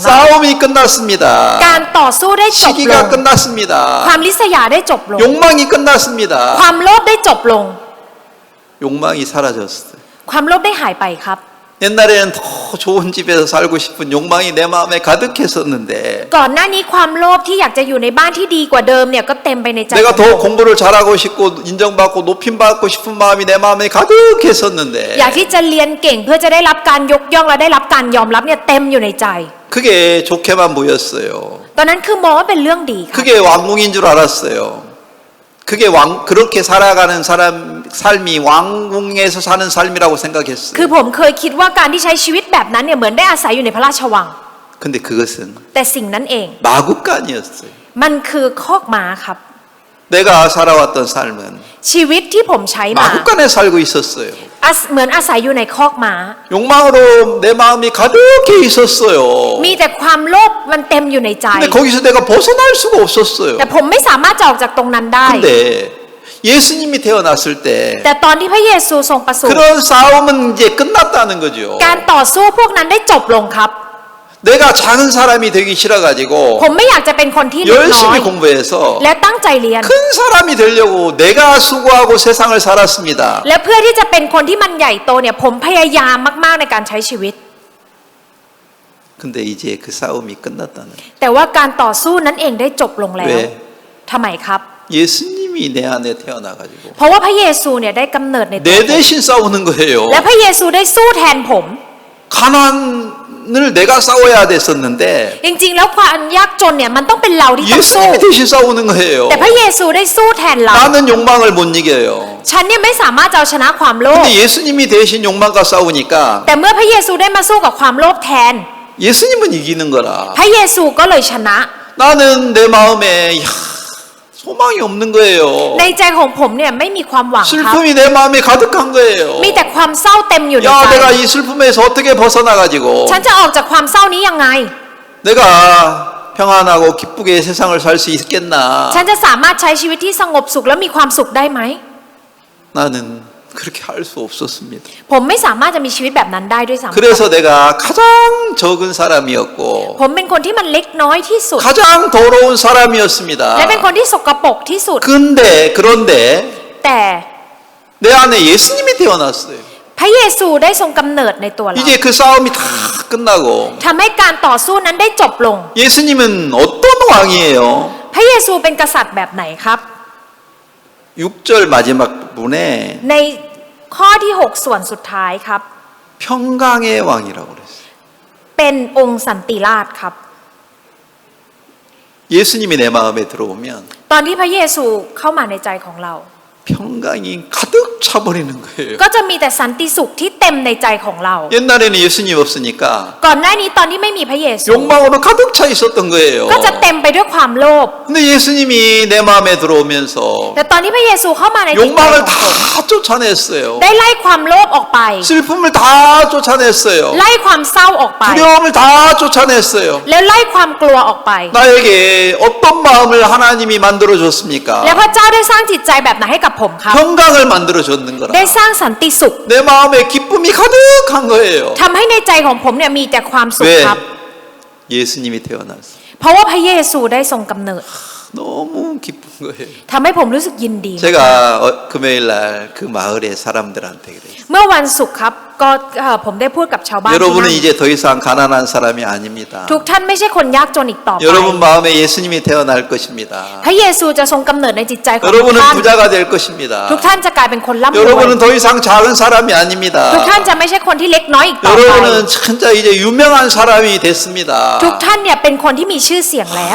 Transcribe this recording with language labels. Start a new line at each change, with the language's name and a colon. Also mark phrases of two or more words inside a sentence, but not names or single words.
Korean: 싸움이 끝났습니다.
Thai: การต่อสู้ได้จบล
Korean: 시기가
Thai: ง
Korean: 끝났습니다.
Thai: ความลิษยาได้จบลง
Korean: 욕망이 끝났습니다.
Thai: ความโลภได้จบลง
Korean: 욕망이 사라졌어요.
Thai: ความโลภได้หายไปครับ
Korean: 옛날에는 더 좋은 집에서 살고 싶은 욕망이 내 마음에 가득했었는데
Thai: ก่อนหน้านี้ความโลภที่อยากจะอยู่ในบ้านที่ดีกว่าเดิมเนี่ยก็เต็มไปในใจ
Korean: 내가
Thai: ของ
Korean: 더
Thai: ผม
Korean: 공부를 잘하고 싶고 인정받고 높임받고 싶은 마음이 내 마음에 가득했었는데
Thai: อยากที่จะเรียนเก่งเพื่อจะได้รับการยกย่องและได้รับการยอมรับเนี่ยเต็มอยู่ในใจ
Korean: 그게 좋게만 보였어요.
Thai: ตอนนั้นคือมองว่าเป็นเรื่องดีค่ะ
Korean: 그게 왕궁인 줄 알았어요. 그게 그렇게 살아가는 사람 삶이 왕궁에서 사는 삶이라고
Thai: คือ
Korean: 생각했어요.
Thai: ผมเคยคิดว่าการที่ใช้ชีวิตแบบนั้นเนี่ยเหมือนได้อาศัยอยู่ในพระราชวัง
Korean: 근데 그것은
Thai: แต่สิ่งนั้นเอง
Korean: 마구간이었어요.
Thai: มันคือคอกม้าครับ
Korean: 내가 살아왔던 삶은
Thai: ชีวิตที่ผมใช้มา
Korean: 마구간에 살고 있었어요.
Thai: เหมือนอาศัยอยู่ในคอกม้า
Korean: 욕망으로 내 마음이 가득해 있었어요.
Thai: มีแต่ความโลภมันเต็มอยู่ในใจ
Korean: 근데 거기서 내가 벗어날 수가 없었어요.
Thai: แต่ผมไม่สามารถจะออกจากตรงนั้นได้
Korean: 근데 예수님이 태어났을 때
Thai: แต่ตอนที่พระเยซูทรงประสูติ
Korean: 그런 싸움은 이제 끝났다는 거죠.
Thai: การต่อสู้พวกนั้นได้จบลงครับ
Korean: 내가 작은 사람이 되기 싫어가지고
Thai: ผมไม่อยากจะเป็นคนที่เล็กน้อย
Korean: 열심히 공부해서
Thai: และตั้งใจเรียน
Korean: 큰 사람이 되려고 내가 수고하고 세상을 살았습니다.
Thai: และเพื่อที่จะเป็นคนที่มันใหญ่โตเนี่ยผมพยายามมากๆในการใช้ชีวิต
Korean: 근데 이제 그 싸움이 끝났다는 거예요.
Thai: แต่ว่าการต่อสู้นั้นเองได้จบลงแล้ว เว้ ทำไมครับ
Korean: 예수님이 내 안에 태어나가지고
Thai: เพราะว่าพระเยซูเนี่ยได้กำเนิดในตัว
Korean: 내 대신 싸우는 거예요.
Thai: และพระเยซูได้สู้แทนผม
Korean: 가난을 내가 싸워야 됐었는데
Thai: จริงๆแล้วความยากจนเนี่ยมันต้องเป็นเราที่ต้องสู้
Korean: 예수님이 대신 싸우는 거예요.
Thai: แต่พระเยซูได้สู้แทนเรา
Korean: 나는 욕망을 못 이겨요.
Thai: ฉันเนี่ยไม่สามารถจะเอาชนะความโลภ
Korean: 근데 예수님이 대신 욕망과 싸우니까
Thai: แต่เมื่อพระเยซูได้มาสู้กับความโลภแทน
Korean: 예수님은 이기는 거라.
Thai: พระเยซูก็เลยชนะ
Korean: 나는 내 마음에 소망이 없는 거예요.
Thai: ในใจของผมเนี่ยไม่มีความหวังครับ
Korean: 슬픔이 내 마음에 가득한 거예요.
Thai: มีแต่ความเศร้าเต็มอยู่ใน
Korean: 야,
Thai: ใจ
Korean: 내가 이 슬픔에서 어떻게 벗어나가지고
Thai: ฉันจะออกจากความเศร้านี้ยังไง
Korean: 내가 평안하고 기쁘게 세상을 살 수 있겠나?
Thai: ฉันจะสามารถใช้ชีวิตที่สงบสุขและมีความสุขได้ไหม
Korean: 나는 그렇게 할 수 없었습니다.
Thai: ผมไม่สามารถจะมีชีวิตแบบนั้นได้ด้วยซ้ำ
Korean: 그래서 내가 가장 적은 사람이었고
Thai: ผมเป็นคนที่มันเล็กน้อยที่สุด
Korean: 가장 더러운 사람이었습니다.
Thai: และเป็นคนที่สกปรกที่สุด
Korean: 그런데
Thai: แต่
Korean: 내 안에 예수님이 태어났어요.
Thai: พระเยซูได้ทรงกำเนิดในตัวเรา
Korean: 이제 그 싸움이 다 끝나고
Thai: ทำให้การต่อสู้นั้นได้จบลง
Korean: 예수님은 어떤 왕이에요?
Thai: พระเยซูเป็นกษัตริย์แบบไหนครับ
Korean: 6절 마지막 부분에
Thai: ในข้อที่ 6 ส่วนสุดท้ายครับ
Korean: 평강의 왕이라고 그랬어요.
Thai: เป็นองค์สันติราชครับ
Korean: 예수님이 내 마음에 들어오면
Thai: ตอนที่พระเยซูเข้ามาในใจของเรา
Korean: 평강이 가득 차버리는 거예요.
Thai: ก็จะมีแต่สันติสุขที่เต็มในใจของเรา
Korean: 옛날에는 예수님 없으니까
Thai: ก่อนหน้านี้ตอนที่ไม่มีพระเยซู
Korean: 욕망으로 가득 차 있었던 거예요.
Thai: ก็จะเต็มไปด้วยความโลภ
Korean: 근데 예수님이 내 마음에 들어오면서
Thai: แต่ตอนที่พระเยซูเข้ามาในจิตใจ
Korean: 욕망을
Thai: ของผม
Korean: 다 쫓아냈어요.
Thai: ได้ไล่ความโลภออกไป
Korean: 슬픔을 다 쫓아냈어요.
Thai: ไล่ความเศร้าออกไป
Korean: 두려움을 다 쫓아냈어요.
Thai: แล้วไล่ความกลัวออกไป
Korean: 나에게 어떤 마음을 하나님이 만들어 줬습니까?
Thai: แล้วพระเจ้าได้สร้างจิตใจแบบไหนให้กับผมครับ
Korean: 평강을 만들어 줬는 거라.
Thai: ได้สร้างสันติสุข
Korean: 내 마음에 기쁨이 가득한 거예요.
Thai: ทำให้ในใจของผมเนี่ยมีแต่ความสุข
Korean: 왜?
Thai: ครับ
Korean: 예수님이 태어났어.
Thai: เพราะว่าพระเยซูได้ทรงกำเนิด
Korean: 너무 기쁜 거예요.
Thai: ทำให้ผมรู้สึกยินดี
Korean: 제가 금요일 날 그 마을의 사람들한테 그래요.
Thai: เมื่อวันศุกร์ครับก็ผมได้พูดกับชาวบ้านที่
Korean: 여러분은
Thai: นั่น
Korean: 이제 더 이상 가난한 사람이 아닙니다.
Thai: ทุกท่านไม่ใช่คนยากจนอีกต่อไป
Korean: 여러분 마음에 예수님이 태어날 것입니다.
Thai: พระเยซูจะทรงกำเนิดในจิตใจของทุก
Korean: 여러분은
Thai: ท่าน
Korean: 부자가 될 것입니다.
Thai: ทุกท่านจะกลายเป็นคนร่ำรวย
Korean: 여러분은 더 이상 작은 사람이 아닙니다.
Thai: ทุกท่านจะไม่ใช่คนที่เล็กน้อยอีกต่อไป
Korean: 여러분은 진짜 이제 유명한 사람이 됐습니다.
Thai: ทุกท่านเนี่ยเป็นคนที่มีชื่อเสียงแล้ว